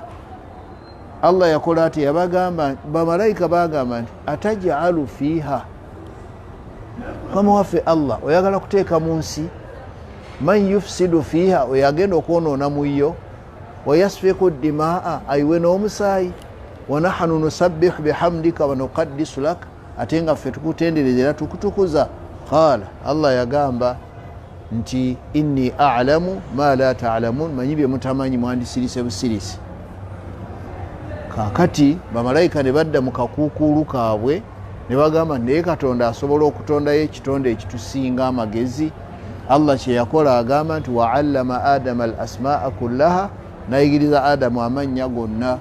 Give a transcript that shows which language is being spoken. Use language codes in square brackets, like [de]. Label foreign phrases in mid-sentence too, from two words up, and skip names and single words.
[lg] Allah yakola ati yabagamba, bamalayika bagamba nti [ar] أتجعل فيها, [lg] kama waffe Allah oyagala kuteeka mu nsi [ar] من يفسد فيها, [lg] oyagenda okwonoona mu yo, [ar] ويسفك الدماء, [lg] ayiwe n'omusaayi, [ar] ونحن نسبح بحمدك ونقدس لك, [lg] ate nga ffe tukutendereza era tukutukuza. [ar] قال, [lg] Allah yagamba nti [ar] إني أعلم ما لا تعلمون, [lg] manyi bye mutamanyi mwandisirise busirisi. Kakati bamalayika ne badda mu kakuukulu kaabwe ne bagamba naye Katonda asobola okutondayo ekitonde ekitusinga amagezi. Allah kye yakola agamba nti [ar] وعلم آدم الأسماء كلها, [lg] nayigiriza Adamu amannya gonna.